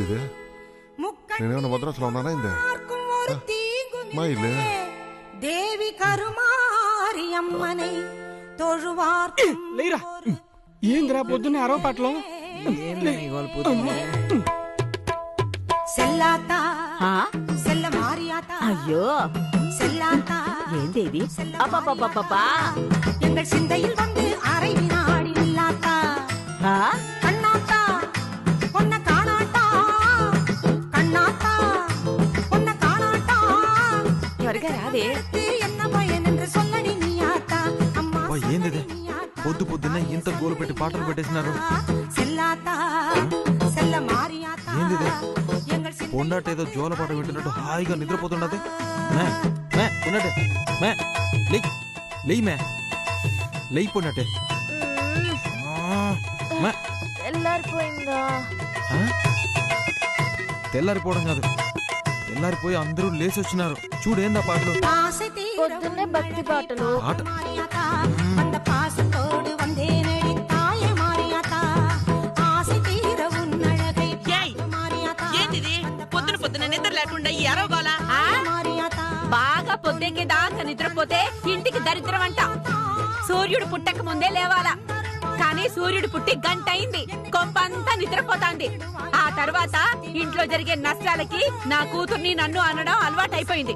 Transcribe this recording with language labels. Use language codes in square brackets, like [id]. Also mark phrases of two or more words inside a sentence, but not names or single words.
[ta] முக்கண்ணும் ஒரு தீங்கும் தேவி கருமாரி அம்மனை தொழுவார். [te] ఏంద్రా పొద్దున్న అరవ పట్లం [ta] செல்லாத்தா செல்ல மாரியாத்தா [te] అయ్యో [ta] செல்லாத்தா [te] ఏందేది? అబ్బబ్బబ్బబ్బా, [ta] எங்கள் சிந்தையில் வந்து அரை வினாடி நில்லாத்தா கண்ணாத்தா பொன்ன காணாட்டா கண்ணாத்தா பொன்ன காணாட்டா [te] త్వరగా రాదే. [ta] என்ன பயன் என்று சொல்லடி நீயாத்தா அம்மா. [te] ఏంది పొద్దు పొద్దున్నే ఇంత గోలు పెట్టి పాటలు పెట్టేసినారు. [ta] செல்லாத்தா செல்ல மாரியாத்தா [te] ఏంది [ta] எங்கள் சிந்தை [te] పొండాట ఏదో జోల పాట వింటున్నట్టు హాయిగా నిద్రపోతున్నది. లేయి పొన్నట్టే. తెల్లారిపోయిందా? ఆ? తెల్లారిపోవడం కాదు, తెల్లారిపోయి అందరూ లేచి వచ్చినారు. చూడేందా పాటలు. పొద్దున్నే భక్తి పాటలు. పాట [ta] அந்த பாசத்தோடு வந்தேனடி தாயே மாரியாத்தா ஆசை தீர உன்னழகை [te] ఏయ్, ఏంటిది పొద్దున పొద్దున నిద్ర లేకుండా ఈ అరవగోలా? [ta] மாரியாத்தா [te] బాగా పొద్దెక్కే దాకా నిద్రపోతే ఇంటికి దరిద్రం అంట. సూర్యుడు పుట్టక ముందే లేవాలా, కానీ సూర్యుడు పుట్టి గంట అయింది, కొంపంతా నిద్రపోతాంది. ఆ తర్వాత ఇంట్లో జరిగే నష్టాలకి నా కూతుర్ని నన్ను అనడం అలవాటైపోయింది.